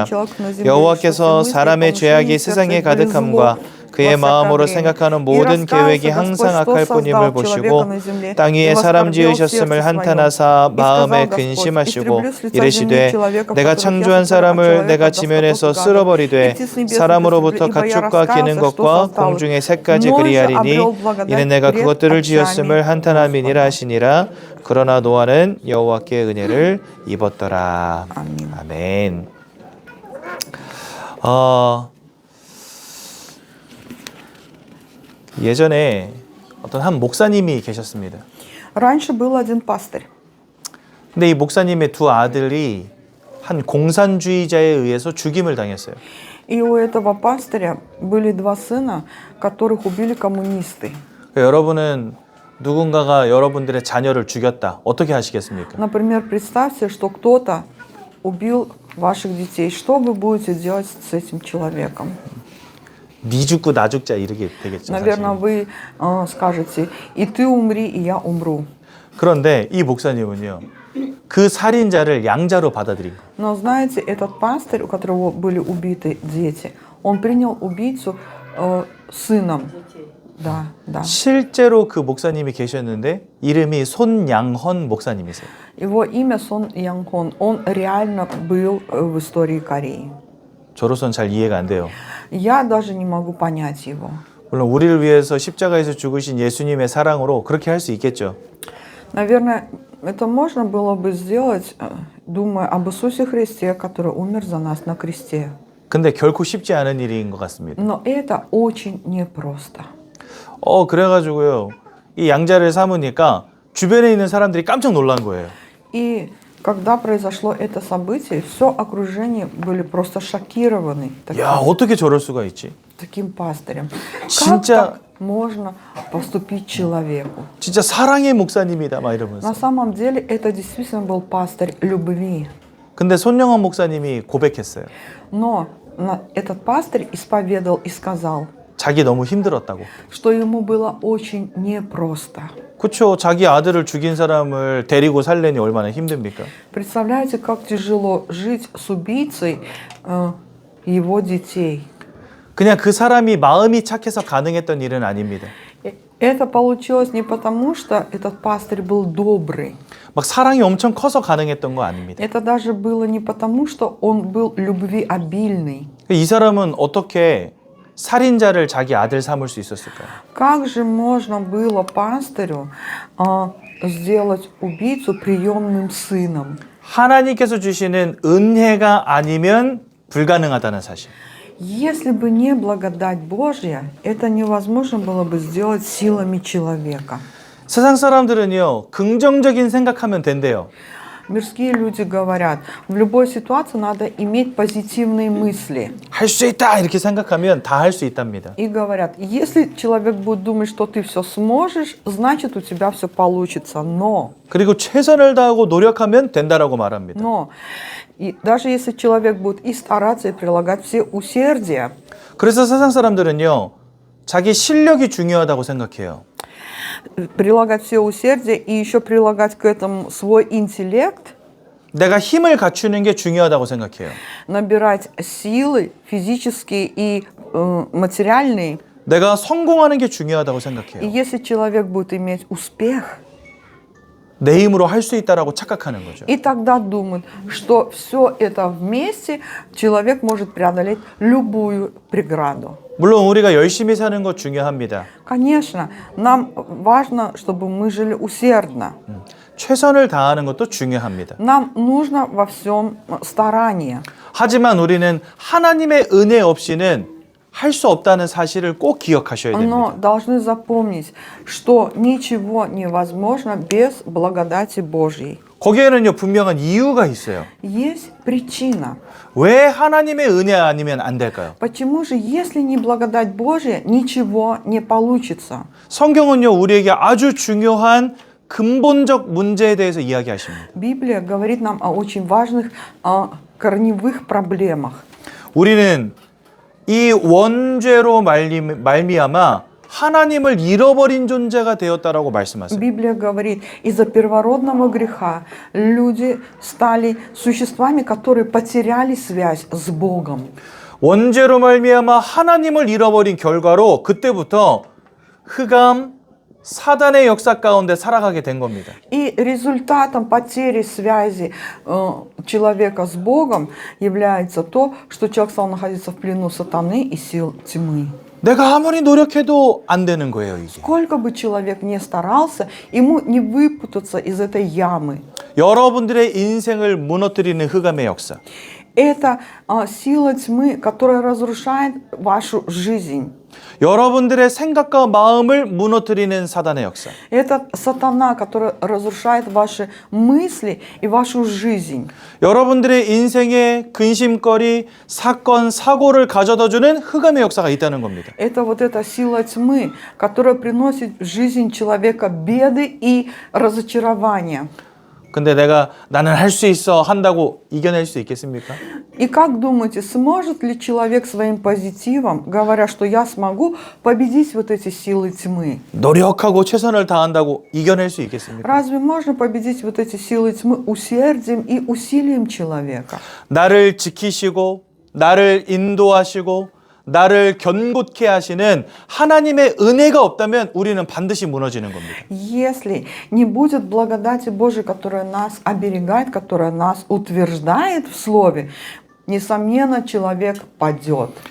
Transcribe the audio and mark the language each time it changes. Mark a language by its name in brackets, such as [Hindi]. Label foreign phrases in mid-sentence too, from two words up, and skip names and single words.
[Korean] 여호와께서 사람의 죄악이 세상에 가득함과 그의 마음으로 생각하는 모든 계획이 항상 악할 뿐임을 보시고 땅 위에 사람 지으셨음을 한탄하사 마음에 근심하시고 이르시되 내가 창조한 사람을 내가 지면에서 쓸어버리되 사람으로부터 가축과 기는 것과 공중의 새까지 그리하리니 이는 내가 그것들을 지었음을 한탄함이니라 하시니라. 그러나 노아는 여호와께 은혜를 입었더라. 아멘. 예전에 어떤 한 목사님이 계셨습니다. [Russian] Раньше был один пастырь. [Korean] 근데 이 목사님의 두 아들이 한 공산주의자에 의해서 죽임을 당했어요. [Russian] И у этого пастыря были два сына, которых убили коммунисты. [Korean] 여러분은 누군가가 여러분들의 자녀를 죽였다. 어떻게 하시겠습니까? [Russian] Например, представьте, что кто-то убил ваших детей. Что вы будете делать с этим человеком? [Korean] 니 죽고 나 죽자 이렇게 되겠죠. [Russian] Наверное, [Korean] 사실. [Russian] вы скажете, и ты умри, и я умру. [Korean] 그런데 이 목사님은요. 그 살인자를 양자로 받아들인 거예요. [Russian] Но знаете, этот пастырь, у которого были убиты дети, он принял убийцу сыном. Да, да. [Korean] 실제로 그 목사님이 계셨는데 이름이 손양헌 목사님이세요. [Russian] Его имя Сон Янхон. Он реально был в истории Кореи. [Korean] 저로선 잘 이해가 안 돼요. [Russian] Я даже не могу понять его. [Korean] 물론 우리를 위해서 십자가에서 죽으신 예수님의 사랑으로 그렇게 할 수 있겠죠. [Russian] Наверное, это можно было бы сделать, думая об Иисусе Христе, который умер за нас на кресте. [Korean] 근데 결코 쉽지 않은 일인 것 같습니다. [Russian] Но это очень непросто. [Korean] 그래가지고요. 이 양자를 삼으니까 주변에 있는 사람들이 깜짝 놀란 거예요. [Russian] И когда произошло это событие, все окружение были просто шокированы [Korean] 야, 어떻게 저럴 수가 있지? [Russian] таким пастырем. [Korean] 진짜- [Russian] Как так можно поступить человеку? [Korean] 진짜 사랑의 목사님이다 막 이러면서. [Russian] На самом деле это действительно был пастырь любви. [Korean] 근데 손영환 목사님이 고백했어요. [Russian] Но этот пастырь исповедовал и сказал, [Korean] 자기 너무 힘들었다고. [Russian] что ему было очень непросто. [Korean] 그렇죠. 자기 아들을 죽인 사람을 데리고 살려니 얼마나 힘듭니까? [Russian] Представляете, как тяжело жить с убийцей его детей. [Korean] 그냥 그 사람이 마음이 착해서 가능했던 일은 아닙니다. [Russian] Это получилось не потому, что этот пастырь был добрый. [Korean] 막 사랑이 엄청 커서 가능했던 거 아닙니다. [Russian] Это даже было не потому, что он был любвеобильный. [Korean] 이 사람은 어떻게 살인자를 자기 아들 삼을 수 있었을까요? [Russian] Как же можно было пастырю сделать убийцу приемным сыном? [Korean] 하나님께서 주시는 은혜가 아니면 불가능하다는 사실. [Russian] Если бы не благодать Божья, это невозможно было бы сделать силами человека. [Korean] 세상 사람들은요, 긍정적인 생각하면 된대요. [Russian] Мирские люди говорят, в любой ситуации надо иметь позитивные мысли. [Korean] 할 수 있다 이렇게 생각하면 다 할 수 있답니다. [Russian] И говорят, если человек будет думать, что ты все сможешь, значит у тебя все получится. Но [Korean] 그리고 최선을 다하고 노력하면 된다라고 말합니다. [Russian] и даже если человек будет и стараться, и прилагать все усердия, [Korean] 그래서 세상 사람들은요, 자기 실력이 중요하다고 생각해요. [Russian] прилагать все усердия и еще прилагать к этому свой интеллект, [Korean] 내가 힘을 갖추는 게 중요하다고 생각해요. [Russian] набирать силы физические и материальные. [Korean] 내가 성공하는 게 중요하다고 [Russian] И [Korean] 생각해요. [Russian] если человек будет иметь успех, [Korean] 내 힘으로 할 수 있다라고 착각하는 거죠. [Russian] и тогда думают, что все это вместе человек может преодолеть любую преграду. [Korean] 물론 우리가 열심히 사는 거 중요합니다. [Russian] Конечно, нам важно, чтобы мы жили усердно. [Korean] 최선을 다하는 것도 중요합니다. [Russian] Нам нужно во всем старание. [Korean] 하지만 우리는 하나님의 은혜 없이는 할 수 없다는 사실을 꼭 기억하셔야 [Russian] Но [Korean] 됩니다. [Russian] должны запомнить, что ничего невозможно без благодати Божьей. [Korean] 거기에는요, 분명한 이유가 있어요. [Russian] Есть причина. [Korean] 왜 하나님의 은혜 아니면 안 될까요? [Russian] Почему же, если не благодать Божья, ничего не получится? [Korean] 성경은요, 우리에게 아주 중요한 근본적 문제에 대해서 이야기하십니다. [Russian] Библия говорит нам о очень важных корневых проблемах. [Korean] 우리는 이 원죄로 말미암아 하나님을 잃어버린 존재가 되었다라고 말씀하세요. [Russian] Библия говорит, из-за первородного греха люди стали существами, которые потеряли связь с Богом. [Korean] 원죄로 말미암아 하나님을 잃어버린 결과로 그때부터 흑암, 사단의 역사 가운데 살아가게 된 겁니다. [Russian] И результатом потери связи человека с Богом является то, что человек стал находиться в плену сатаны и сил тьмы. [Korean] 내가 아무리 노력해도 안 되는 거예요, 이게. [Russian] Сколько бы человек ни старался, ему не выпутаться из этой ямы. [Korean] 여러분들의 인생을 무너뜨리는 흑암의 역사. [Russian] Это сила тьмы, которая разрушает вашу жизнь. [Korean] 여러분들의 생각과 마음을 무너뜨리는 사단의 역사. [Russian] Это сатана, который разрушает ваши мысли и вашу жизнь. [Korean] 여러분들의 인생의 근심거리, 사건, 사고를 가져다주는 흑암의 역사가 있다는 겁니다. [Russian] Это вот эта сила тьмы, которая приносит в жизнь человека беды и разочарования. [Korean] 근데 나는 할 수 있어 한다고 이겨낼 수 있겠습니까? [Russian] И как думаете, сможет ли человек своим позитивом, говоря, что я смогу, победить вот эти силы тьмы? [Korean] 노력하고 최선을 다한다고 이겨낼 수 있겠습니까? [Russian] Разве можно победить вот эти силы тьмы усердием и усилием человека? [Korean] 나를 지키시고 나를 인도하시고 나를 견고케 하시는 하나님의 은혜가 없다면 우리는 반드시 무너지는 겁니다. [Russian] Если не будет благодати Божией, которая нас оберегает, которая нас утверждает в Слове, несомненно, человек падет.